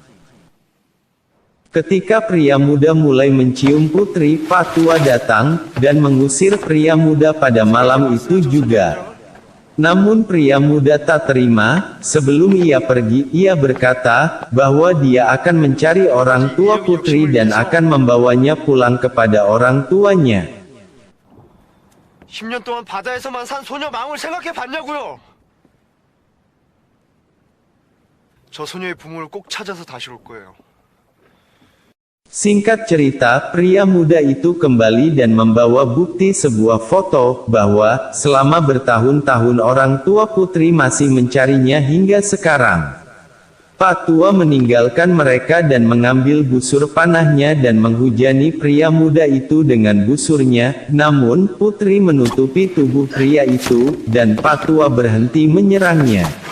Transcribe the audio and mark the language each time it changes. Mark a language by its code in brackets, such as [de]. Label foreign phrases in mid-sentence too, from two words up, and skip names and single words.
[id] Ketika pria muda mulai mencium putri, Pak Tua datang dan mengusir pria muda pada malam itu juga. Namun pria muda tak terima. Sebelum ia pergi, ia berkata bahwa dia akan mencari orang tua putri dan akan membawanya pulang kepada orang tuanya. [ko] 10년 동안 바다에서만 산 소녀 망을 생각해 봤냐고요? 저 소녀의 부모를 꼭 찾아서 다시 올 거예요. [id] Singkat cerita, pria muda itu kembali dan membawa bukti sebuah foto, bahwa selama bertahun-tahun orang tua putri masih mencarinya hingga sekarang. Pak Tua meninggalkan mereka dan mengambil busur panahnya dan menghujani pria muda itu dengan busurnya, namun putri menutupi tubuh pria itu, dan Pak Tua berhenti menyerangnya.